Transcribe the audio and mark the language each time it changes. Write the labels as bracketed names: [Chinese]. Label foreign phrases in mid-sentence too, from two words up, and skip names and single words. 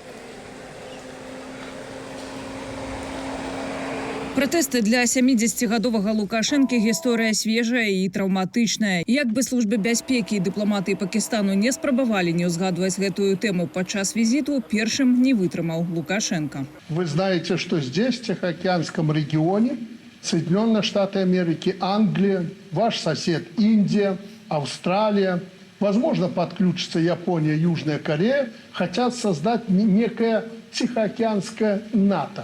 [Belarusian] Пратэсты для 70-гадовага Лукашэнкі гісторыя свежая і траўматычная. Як бы службы бяспекі і дыпламаты Пакістану не спрабавалі не ўзгадваць гэтую тэму падчас візіту, першым не вытрымаў Лукашенко. [Russian] Вы знаете, что здесь, в Тихоокеанском регионе, Соединенные Штаты Америки, Англия, ваш сосед Индия, Австралия, возможно, подключится Япония, Южная Корея, хотят создать некое Тихоокеанское НАТО.